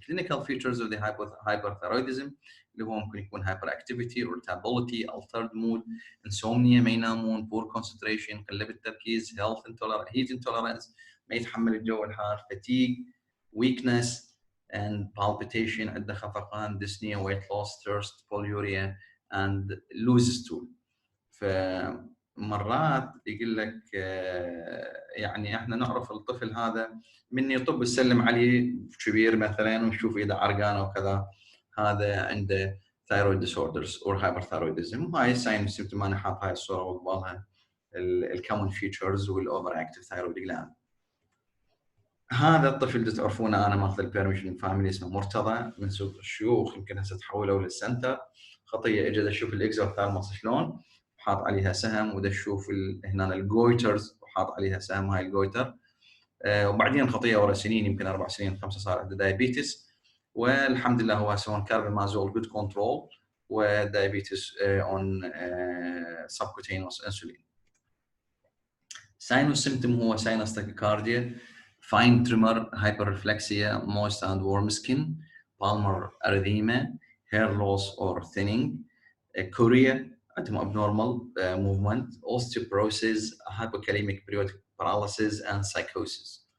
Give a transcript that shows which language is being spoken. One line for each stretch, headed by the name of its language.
English: Clinical features of the hyperthyroidism
Arabic: اللي هو ممكن يكون
English: hyperactivity, irritability, altered mood, insomnia،
Arabic: ما ينامون،
English: poor concentration،
Arabic: قلة بالتركيز،
English: heat intolerance،
Arabic: ما يتحمل الجو الحار،
English: fatigue، weakness and palpitation،
Arabic: عنده خفقان،
English: dyspnea، weight loss، thirst، polyuria and loose stool.
Arabic: فمرات يقول لك يعني احنا نعرف الطفل هذا من يطب السلم عليه كبير مثلا ونشوف اذا عرقان او كذا، هذا عنده
English: thyroid disorders or hyperthyroidism.
Arabic: هاي الساين سيمتوم، انا حاط هاي الصوره وقبالها الكومن فيتشرز والاوفر اكتف ثايرويد جلاند. هذا الطفل اللي تعرفونه انا ماخذ البيرميشن فاميلي، اسمه مرتضى من سوق الشيوخ، يمكن هسه تحولوا للسنتر. خطيه اجى اشوف الاكزوثالموس شلون حاط عليها سهم، وده اشوف هنا الجويترز وحاط عليها سهم، هاي الجويتر. وبعدين الخطيه ورا سنين، يمكن 4 سنين 5 صار عنده دايابيتس، والحمد لله هو سوون كاربامازول جود كنترول، ودايابيتس اون سبكوتينوس انسولين.
English: sinus symptom هو sinus tachycardia, fine tremor, hyperreflexia, moist and warm skin, palmar erythema, hair loss or thinning, chorea,
Arabic: عندهم
English: abnormal movement, osteoporosis, hypokalemic periodic paralysis and psychosis.